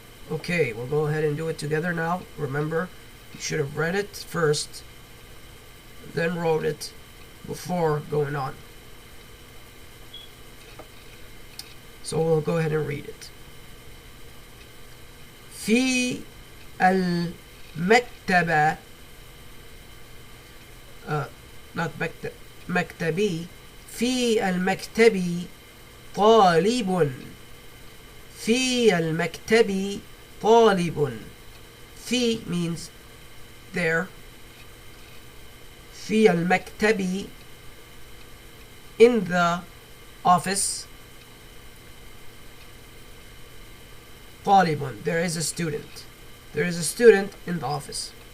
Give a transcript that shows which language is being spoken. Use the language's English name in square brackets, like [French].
[English] Okay, we'll go ahead and do it together now. Remember, you should have read it first, then wrote it before going on. So we'll go ahead and read it. [Arabic] في المكتبة not مكتبي في المكتب طالب في المكتب طالب. [English] في means there. [Arabic] في المكتب [English] in the office. طالب, there is a student. There is a student in the office.